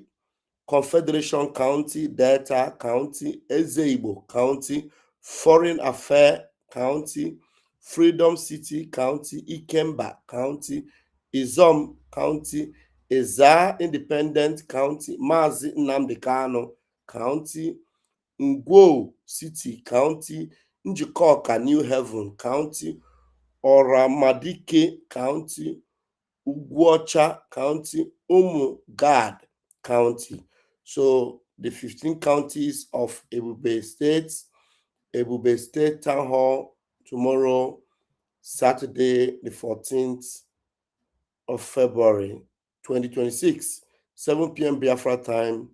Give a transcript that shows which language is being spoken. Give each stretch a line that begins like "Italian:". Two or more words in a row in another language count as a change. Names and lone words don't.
English: Confederation County, Delta County, Ezeibo County, Foreign Affairs County, Freedom City County, Ikemba County, Izom County, Eza Independent County, Mazi Nnamdi Kanu County, Ngwo City County, Njikoka New Haven County, Oramadike County, Ugwocha County, Gad County. So the 15 counties of Ebube State Town Hall tomorrow, Saturday, the 14th of February, 2026, 7 p.m. Biafra time.